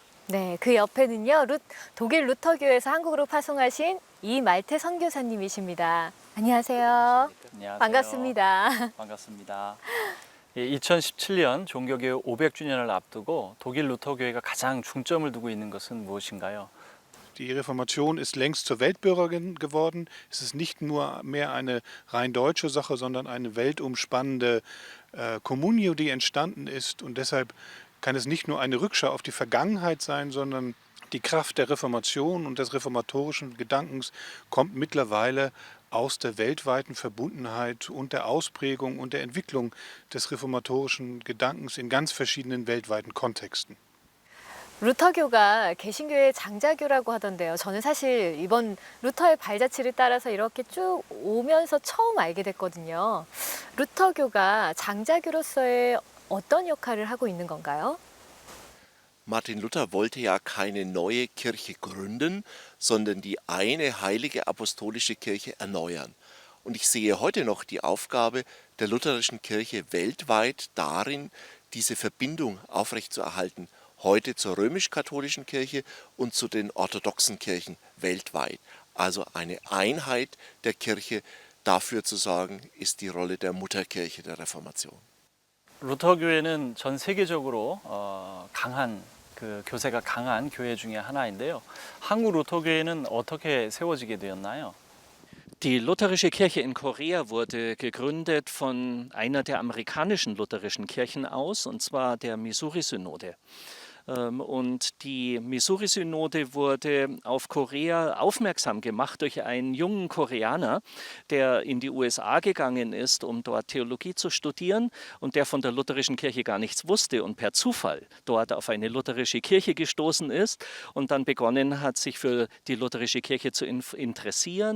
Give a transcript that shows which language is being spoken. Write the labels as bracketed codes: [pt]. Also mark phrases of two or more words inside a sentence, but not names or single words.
[ko] 네, 그 옆에는요, 독일 루터교에서 한국으로 파송하신 이말태 선교사님이십니다. 안녕하세요. 안녕하세요. 반갑습니다. 반갑습니다. 2017년 종교개혁 500주년을 앞두고 독일 루터교회가 가장 중점을 두고 있는 것은 무엇인가요? [de] Die Reformation ist längst zur Weltbürgerin geworden. Es ist nicht nur mehr eine rein deutsche Sache, sondern eine weltumspannende Communio, die entstanden ist. Und deshalb kann es nicht nur eine Rückschau auf die Vergangenheit sein, sondern die Kraft der Reformation und des reformatorischen Gedankens kommt mittlerweile aus der weltweiten Verbundenheit und der Ausprägung und der Entwicklung des reformatorischen Gedankens in ganz verschiedenen weltweiten Kontexten. [ko] 루터교가 개신교의 장자교라고 하던데요. 저는 사실 이번 루터의 발자취를 따라서 이렇게 쭉 오면서 처음 알게 됐거든요. 루터교가 장자교로서의 어떤 역할을 하고 있는 건가요? [de] Martin Luther wollte ja keine neue Kirche gründen, sondern die eine heilige apostolische Kirche erneuern. Und ich sehe heute noch die Aufgabe der lutherischen Kirche weltweit darin, diese Verbindung aufrechtzuerhalten, heute zur römisch-katholischen Kirche und zu den orthodoxen Kirchen weltweit. Also eine Einheit der Kirche, dafür zu sorgen, ist die Rolle der Mutterkirche der Reformation. [ko] 루터교회는 전 세계적으로 강한 교세가 강한 교회 중에 하나인데요. 한국 루터교회는 어떻게 세워지게 되었나요? [de] Die lutherische Kirche in Korea wurde gegründet von einer der amerikanischen lutherischen Kirchen aus, und zwar der Missouri-Synode. Und die Missouri-Synode wurde auf Korea aufmerksam gemacht durch einen jungen Koreaner, der in die USA gegangen ist, um dort Theologie zu studieren und der von der lutherischen Kirche gar nichts wusste und per Zufall dort auf eine lutherische Kirche gestoßen ist und dann begonnen hat, sich für die lutherische Kirche zu interessieren.